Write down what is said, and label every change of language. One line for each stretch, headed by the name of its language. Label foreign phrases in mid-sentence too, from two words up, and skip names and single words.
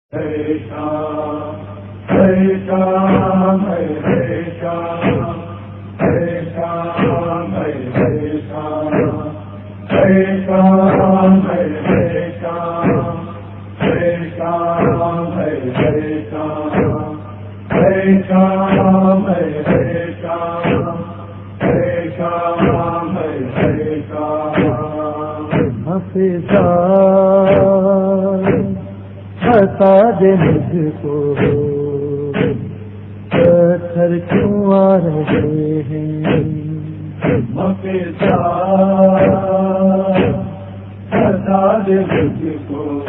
Urdu: ہری شام ہری شام ہری شام ہری شام ہری شام ہری شام ہری شام ہری شام ہری شام ہری شام ہری شام ہری شام ہری شام حفیظہ بتا دے مجھ کو پتھر کیوں آ رہے ہیں حفیظہ بتا دے مجھ کو